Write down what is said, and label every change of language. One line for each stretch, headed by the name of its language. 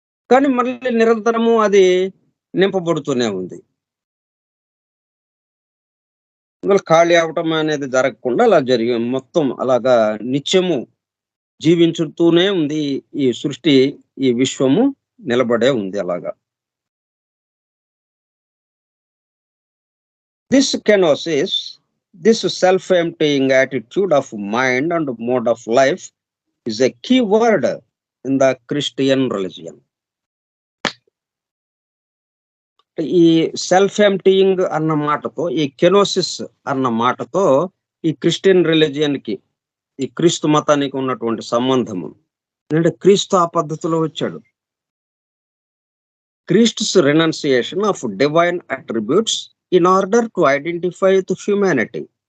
Telugu: కానీ మళ్ళీ నిరంతరము అది నింపబడుతూనే ఉంది. ఖాళీ అవటం అనేది జరగకుండా అలా మొత్తం అలాగా నిత్యము జీవించుతూనే ఉంది ఈ సృష్టి, ఈ విశ్వము నిలబడే ఉంది అలాగా.
English: This kenosis, this self-emptying attitude of mind and mode of life is a key word in the Christian religion.
Telugu: ఈ సెల్ఫ్ ఎంప్టీయింగ్ అన్న మాటతో, ఈ కెనోసిస్ అన్న మాటతో ఈ క్రిస్టియన్ రిలీజియన్ కి, ఈ క్రీస్తు మతానికి ఉన్నటువంటి సంబంధము. ఎందుకంటే క్రీస్తు ఆ పద్ధతిలో వచ్చాడు.
English: క్రీస్తు's renunciation of divine attributes in order to identify with humanity.